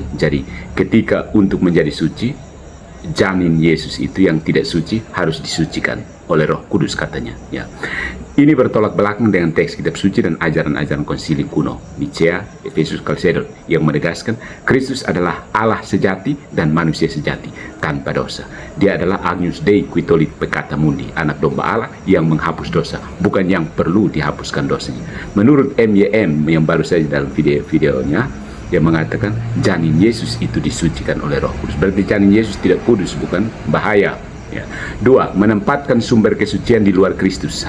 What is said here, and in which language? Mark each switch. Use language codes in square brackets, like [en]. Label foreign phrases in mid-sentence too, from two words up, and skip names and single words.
[id] Jadi ketika untuk menjadi suci, janin Yesus itu yang tidak suci harus disucikan oleh Roh Kudus katanya. Ya. Ini bertolak belakang dengan teks kitab suci dan ajaran-ajaran konsili kuno, Nicea, Efesus, Chalcedon, yang menegaskan Kristus adalah Allah sejati dan manusia sejati, tanpa dosa. Dia adalah [la] Agnus Dei qui tollit peccata mundi, [id] anak domba Allah yang menghapus dosa, bukan yang perlu dihapuskan dosanya. Menurut MYM yang baru saja dalam videonya, dia mengatakan janin Yesus itu disucikan oleh Roh Kudus. Berarti janin Yesus tidak kudus, bukan bahaya. Ya. Dua, menempatkan sumber kesucian di luar Kristus.